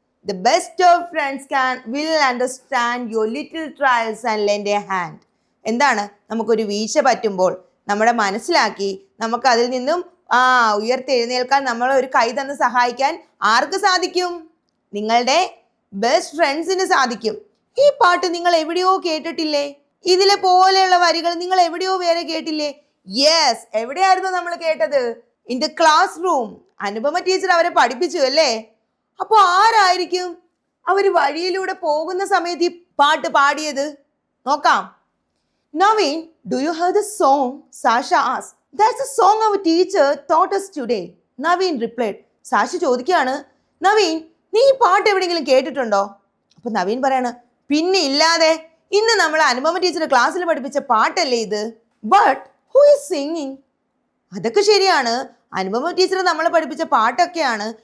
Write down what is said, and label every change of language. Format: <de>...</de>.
<en>The best of friends will understand your little trials and lend a hand.</en> <ml>എന്താണ്? നമുക്കൊരു വീഴ്ച പറ്റുമ്പോൾ നമ്മുടെ മനസ്സിലാക്കി നമുക്ക് അതിൽ നിന്നും ഉയർത്തെഴുന്നേൽക്കാൻ നമ്മളെ ഒരു കൈ തന്ന് സഹായിക്കാൻ ആർക്ക് സാധിക്കും? നിങ്ങളുടെ ബെസ്റ്റ് ഫ്രണ്ട്സിന് സാധിക്കും. ഈ പാട്ട് നിങ്ങൾ എവിടെയോ കേട്ടിട്ടില്ലേ? ഇതിലെ പോലെയുള്ള വരികൾ നിങ്ങൾ എവിടെയോ വേറെ കേട്ടില്ലേ? യെസ്, എവിടെയായിരുന്നു നമ്മൾ കേട്ടത്?</ml> <en>In the classroom.</en> <ml>Anupama teacher അവരെ പഠിപ്പിച്ചു അല്ലേ? അപ്പോൾ ആരായിരിക്കും അവർ വഴിയിലൂടെ പോകുന്ന സമയത്ത് ഈ പാട്ട് പാടിയത്? നോക്കാം.</ml> <en>Naveen, do you have the song? Sasha asked. That's the song our teacher taught us today.</en> <ml>Naveen replied. Sasha ചോദിക്കുകയാണ്, നവീൻ, നീ ഈ പാട്ട് എവിടെയെങ്കിലും കേട്ടിട്ടുണ്ടോ? അപ്പൊ നവീൻ പറയാണ്, പിന്നെ ഇല്ലാതെ, ഇന്ന് നമ്മൾ അനുപമ ടീച്ചർ ക്ലാസ്സിൽ പഠിപ്പിച്ച പാട്ടല്ലേ ഇത്.</ml> <en>But who is singing?</en> <ml>അതൊക്കെ ശരിയാണ്, അനുപമ ടീച്ചർ നമ്മളെ പഠിപ്പിച്ച പാട്ടൊക്കെയാണ്.</ml>